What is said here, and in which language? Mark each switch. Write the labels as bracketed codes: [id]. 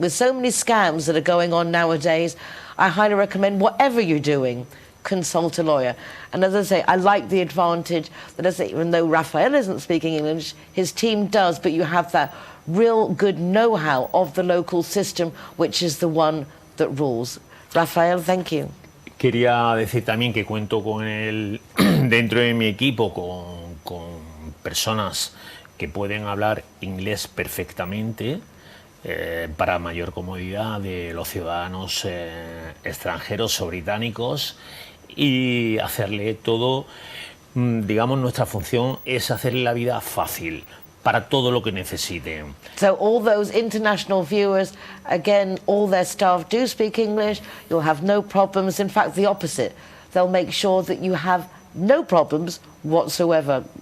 [en] With so many scams that are going on nowadays, I highly recommend, whatever you're doing, consult a lawyer. And as I say, I like the advantage that, as I say, even though Rafael isn't speaking English, his team does, but you have that real good know-how of the local system, which is the one that rules. Rafael, thank you. [es] Quería decir también que cuento con dentro de mi equipo con personas que pueden hablar inglés perfectamente para mayor comodidad de los ciudadanos extranjeros o británicos, y hacerle todo, digamos, nuestra función es hacerle la vida fácil para todo lo que necesiten. [en] So all those international viewers, again, all their staff do speak English. You'll have no problems. In fact, the opposite. They'll make sure that you have no problems whatsoever.